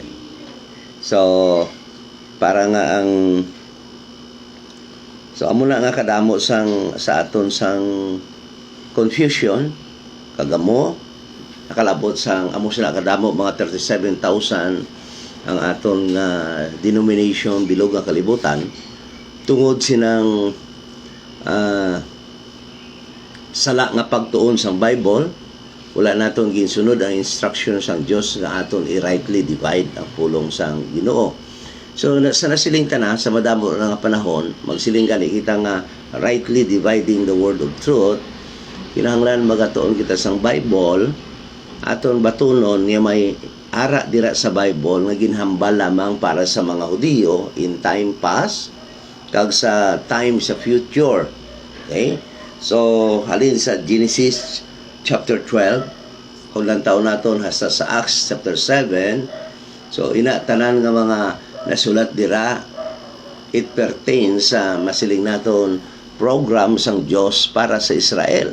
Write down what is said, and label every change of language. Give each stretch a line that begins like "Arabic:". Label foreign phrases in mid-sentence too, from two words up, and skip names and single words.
Hiligaynon: So, para nga ang amo na nga kadamo sang sa aton sang confusion, kagamo nakalabot sang amo sila kadamo mga 37,000 ang aton nga denomination bilog nga kalibutan tungod sinang sala nga pagtuon sang Bible. Wala naton ginsunod ang instructions sang Dios nga aton i-
English: rightly divide
Hiligaynon: ang pulong sang Ginoo. So sa nasiling tanan sa madamo nga panahon, magsiling gani kita nga
English: rightly dividing the word of truth,
Hiligaynon: kinahanglan magatuon kita sang Bible, aton batunon nga may ara dira sa Bible nga ginhambal lamang para sa mga Hudiyo
English: in time past
Hiligaynon: kag sa time sa future. Okay? So halin sa Genesis chapter 12, kung lang taon naton hasta sa Acts chapter 7. So ina tanan nga mga nasulat dira,
English: it pertains
Hiligaynon: sa masiling naton program sang Dios para sa Israel.